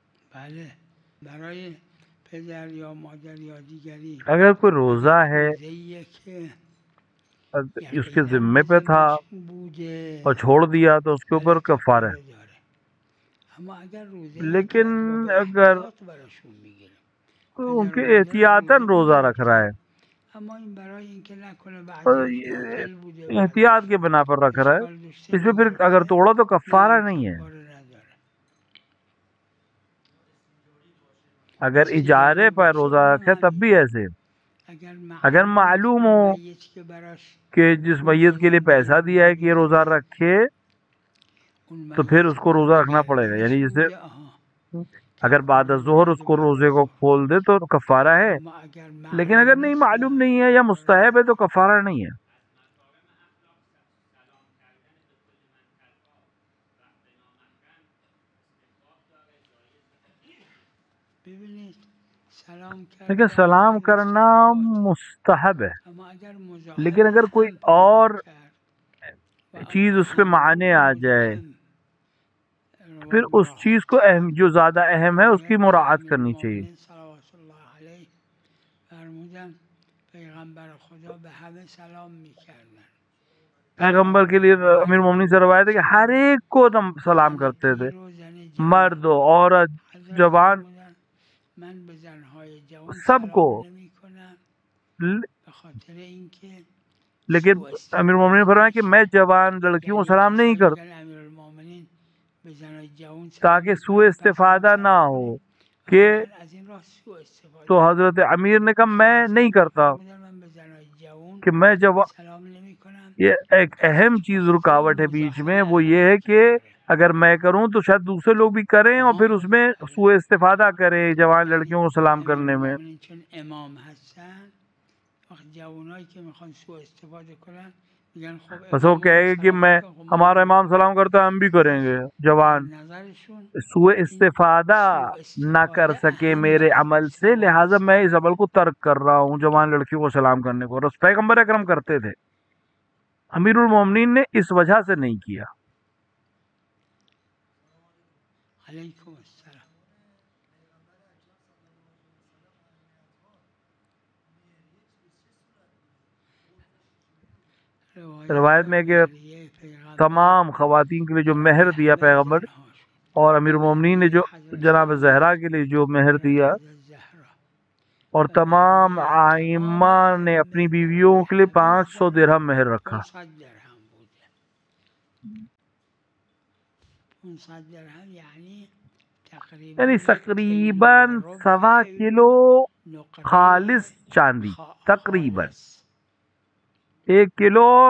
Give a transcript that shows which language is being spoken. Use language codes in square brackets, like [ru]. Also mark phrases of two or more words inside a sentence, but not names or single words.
[fa] بله برای پدر یا مادر یا دیگری [ur] اگر کوئی روزہ ہے [fa] روزه‌ایه که [ur] اس کے یقیناً ذمے [fa] به [ur] پہ تھا [fa] ذمهشون بوده [ur] اور چھوڑ دیا تو اس کے اوپر [fa] بله [ur] کفارہ ہے. [fa] کفاره داره اما اگر روزه [ur] لیکن [fa] نکرد ما به [ur] اگر [fa] احتیاط براشون میگیریم [ur] ان [fa] پدر [ur] کے [fa] و مادرم احتیاطاً روزه [ur] روزہ رکھ رہا ہے [fa] میگرفتن اما این برای اینکه نکنه [ur] اور [fa] بعضیش [ur] یہ [fa] عاقل بوده [ur] احتیاط [fa] بعضیش [ur] کے بنا پر رکھ رہا ہے. [fa] اشکال داشته [ur] اس میں پھر اگر [fa] میگرفته [ur] توڑا تو [fa] نه [ur] کفارہ [fa] این [ur] نہیں ہے. [fa] کفاره نداره [ur] اگر اجارے [fa] اجاری [ur] پر [fa] باشه [ur] روزہ [fa] اونم [ur] رکھے تب [fa] همین [ur] بھی ایسے. [fa] اگر [ur] اگر [fa] معلومه [ur] معلوم [fa] که [ur] ہو [fa] اون میت که براش [ur] کہ جس [fa] پول [ur] میت کے لیے [fa] دادن برای [ur] پیسہ دیا ہے [fa] روزه [ur] کہ یہ روزہ [fa] میگیره [ur] رکھے [fa] اون [ur] تو پھر [fa] میت [ur] اس کو روزہ [fa] به [ur] رکھنا پڑے گا. یعنی [fa] گردنش [ur] جسے [fa] بوده آها [ur] اگر بعد [fa] کفاره [ur] ظہر [fa] داره [ur] اس [fa] اگه [ur] کو [fa] بعد [ur] روزے [fa] از [ur] کو [fa] ظهر [ur] کھول دے تو کفارہ ہے. [fa] اما اگر [ur] لیکن اگر معلوم نہیں [fa] نیست معلوم نه [ur] نہیں ہے یا [fa] کفاره [ur] مستحب ہے [fa] نداره [ur] تو کفارہ نہیں ہے. [fa] ببینید سلام [ur] لیکن [fa] کردن [ur] سلام [fa] در [ur] کرنا [fa] مستحبات [ur] مستحب ہے. [fa] اما اگر [ur] لیکن [fa] مزاحم [ur] اگر کوئی [fa] هم پیدا [ur] اور [fa] کرد و اون [ur] چیز اس پہ [fa] اهم معنی بود [ur] آ جائے [fa] مزاحم [ur] پھر اس چیز [fa] مراعات [ur] کو [fa] کرد [ur] جو زیادہ اہم ہے اس کی [fa] روایت داره [ur] مراعات کرنی چاہیے. [fa] امیرالمؤمنین [ar] صلوات الله علیه [fa] فرمودن پیغمبر خدا به همه سلام میکردن [ur] پیغمبر کے لیے امیر مومنین سے روایت ہے کہ ہر ایک کو سلام [fa] زن [ur] کرتے تھے، [fa] پیر و زن جوان [ur] مرد و عورت [fa] حضرت جوان فرمودن من به زنهای جوان [ur] سب کو. [fa] سلام نمی کنم به خاطر اینکه [ur] لیکن [fa] سوء [ur] امیر مومنین نے [fa] استفاده [ur] فرمایا کہ میں [fa] نشه [ur] جوان لڑکیوں کو [fa] یعنی [ur] سلام نہیں [fa] کسانی [ur] کرتا [fa] میگن امیرالمؤمنین به زنهای جوان سلام [ur] تاکہ سوء [fa] میکنن پس ما هم [ur] استفادہ نہ [fa] سلام [ur] ہو. [fa] کنیم و [ur] کہ [fa] میخوان از این راه سوء استفاده [ur] تو [fa] کنن [ur] حضرت امیر نے کہا میں [fa] خلیفه [ur] نہیں [fa] هم [ur] کرتا [fa] فرمودن من به زنهای جوان [ur] کہ میں [fa] سلام نمی کنم [ur] یہ ایک اہم چیز [fa] به خاطر این [ur] رکاوٹ ہے بیچ [fa] مزاحمه [ur] میں، وہ یہ [fa] علیه [ur] ہے [fa] که [ur] کہ [fa] داره [ur] اگر میں کروں تو شاید دوسرے لوگ بھی کریں اور پھر اس [fa] آها [ur] میں سوء [fa] بله [ur] استفادہ کریں جوان [fa] یعنی [ur] لڑکیوں کو سلام کرنے میں. [fa] امیرالمؤمنین چون امام هستن وقت جوانایی که میخوان سوء استفاده کنن میگن خب [ur] بس وہ [fa] امام ما [ur] کہے گا کہ [fa] سلام [ur] میں [fa] میکنه خب ما [ur] ہمارا [fa] هم [ur] امام [fa] میکنیم [ur] سلام کرتا ہے ہم بھی کریں گے. [fa] در [ur] جوان [fa] نظرشون [ur] سوء [fa] این [ur] استفادہ [fa] سوء [ur] نہ کر [fa] استفاده [ur] سکے [fa] اهم [ur] میرے [fa] از [ur] عمل سے، [fa] ثواب [ur] لہٰذا میں اس [fa] سلام [ur] عمل کو ترک کر رہا ہوں جوان لڑکیوں کو سلام کرنے کو. اور پیغمبر اکرم کرتے تھے، امیر المومنین نے اس وجہ سے نہیں کیا. [ar] علیکم السلام [ur] روایت میں کہ [fa] مهریه پیغمبر [ur] تمام خواتین کے لیے جو [fa] برای [ur] مہر دیا [fa] همه [ur] پیغمبر، [fa] زنهاشون [ur] اور امیر [fa] و [ur] المومنین نے جو [fa] مهریه حضرت [ur] جناب زہرا کے لیے جو مہر [fa] برای [ur] دیا، [fa] حضرت زهرا [ur] اور [fa] و [ur] تمام [fa] مهریه تمام [ur] آئمہ نے اپنی [fa] ائمه [ur] بیویوں [fa] برای [ur] کے لیے [fa] همه [ur] 500 درہم مہر [fa] زنها [ur] رکھا. [fa] 500 درهم بوده 500 درهم یعنی تقریبا [ur] یعنی [fa] 1 کیلو و [ur] تقریباً [fa] ربع [ur] 1.25 کلو [fa] نقره [ur] خالص چاندی، تقریباً [fa] خالص [ur] 1 کلو اور